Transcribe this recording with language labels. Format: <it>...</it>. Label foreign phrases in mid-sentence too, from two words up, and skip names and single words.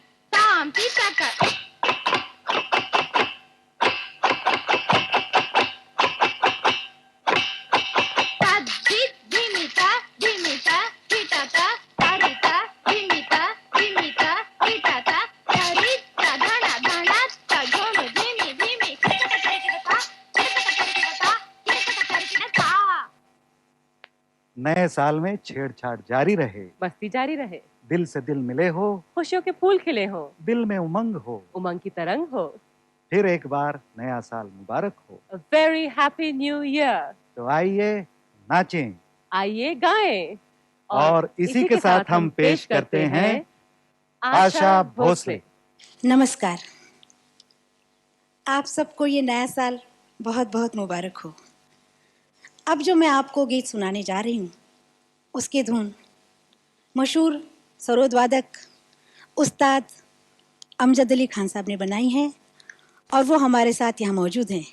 <hi>Tam, titaka. Tadjit, dimita, dimita, titata, tarita, dimita, dimita, titata, tarita, dhana, dhana, tadhom, dhimi, dhimi, kitaka, tarikita, kitaka, tarikita, kitaka, tarikita. नए साल में छेड़छाड़ जारी रहे, मस्ती जारी रहे, दिल से दिल मिले हो, खुशियों के फूल खिले हो, दिल में उमंग हो, उमंग की तरंग हो। फिर एक बार नया साल मुबारक हो।</hi> <en>A very happy new year.</en> <hi>तो आइए नाचें, आइए गाएं। और इसी के साथ हम पेश करते हैं आशा भोसले। नमस्कार, आप सबको ये नया साल बहुत बहुत मुबारक हो। अब जो मैं आपको गीत सुनाने जा रही हूँ, उसकी धुन मशहूर सरोद वादक उस्ताद अमजद अली खान साहब ने बनाई है और वो हमारे साथ यहाँ मौजूद हैं।</hi>